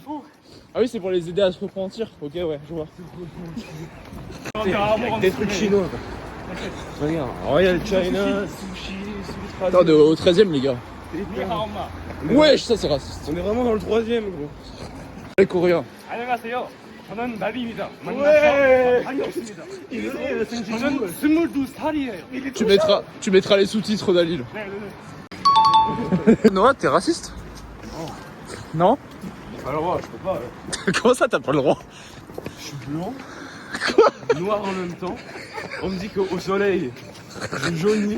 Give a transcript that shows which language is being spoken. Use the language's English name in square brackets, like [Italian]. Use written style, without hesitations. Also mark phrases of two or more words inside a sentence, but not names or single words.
[French] Ah oui, c'est pour les aider à se repentir. Ok, ouais, je vois. Des trucs chinois. Regarde, Royal China, sushi, Attends, on est au 13ème, les gars. Wesh, ça c'est raciste. On est vraiment dans le 3ème, gros. Les Coréens. [Korean] 안녕하세요. 저는 나비입니다. [French] Ouais. [Korean] 반갑습니다. 저는 22살이에요. [French] Tu mettras les sous-titres d'Alil. Noah, t'es raciste? Non. Alors, je peux pas. Comment ça, t'as pas le droit? Je suis blanc, noir en même temps. On me dit qu'au soleil, je jaunis.